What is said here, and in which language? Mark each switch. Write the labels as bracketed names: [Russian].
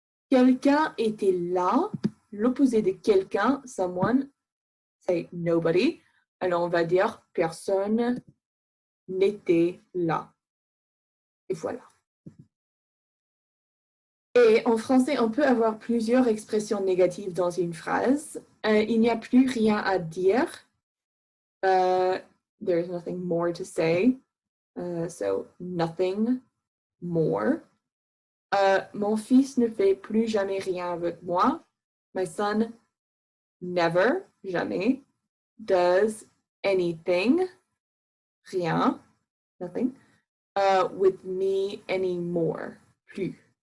[French] Quelqu'un était là, l'opposé de quelqu'un, [English] someone, [French] c'est [English] nobody. [French] Alors, on va dire personne n'était là. Et voilà. Et en français, on peut avoir plusieurs expressions négatives dans une phrase. Il n'y a plus rien à dire. [English] There's nothing more to say. So, nothing more. [French] Mon fils ne fait plus jamais rien avec moi. [English] My son never, [French] jamais, [English] does anything, [French] rien, [English] nothing, with me anymore. Plus.